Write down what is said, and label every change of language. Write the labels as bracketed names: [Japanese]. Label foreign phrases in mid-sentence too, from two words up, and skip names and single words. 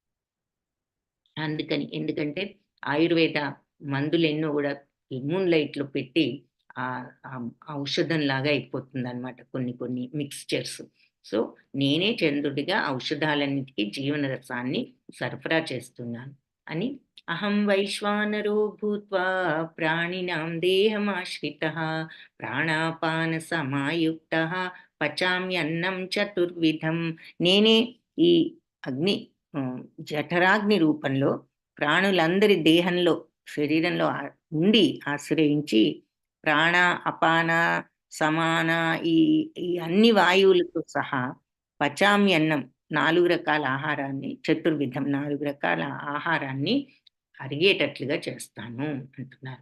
[Telugu] ఎందుకంటే ఆయుర్వేద మందులెన్నో గూడా ఈ [English] moon lightలో [Telugu] పెట్టి ఔషధంలాగా అయిపోతుందనమాట కొన్ని కొన్ని మిక్స్చర్స్. సో, నేనే చంద్రుడిగా ఔషధాలన్నిటికి జీవన రసాన్ని సరఫరా చేస్తున్నాను అని [Sanskrit] अहं वैश्वानरो भूत्वा प्राणिनां देहमाश्रितः प्राणापान समायुक्तः पचाम्यन्नं चतुर्विधं. [Telugu] నేనే ఈ అగ్ని హ్మ్. జఠరాగ్ని రూపంలో ప్రాణులందరి దేహంలో, శరీరంలో ఉండి ఆశ్రయించి ప్రాణ, అపాన, సమాన ఈ ఈ అన్ని వాయువులతో సహా పచామ్యన్నం 4 రకాల ఆహారాన్ని చతుర్విధం 4 రకాల ఆహారాన్ని అరిగేటట్లుగా చేస్తాను అంటున్నారు.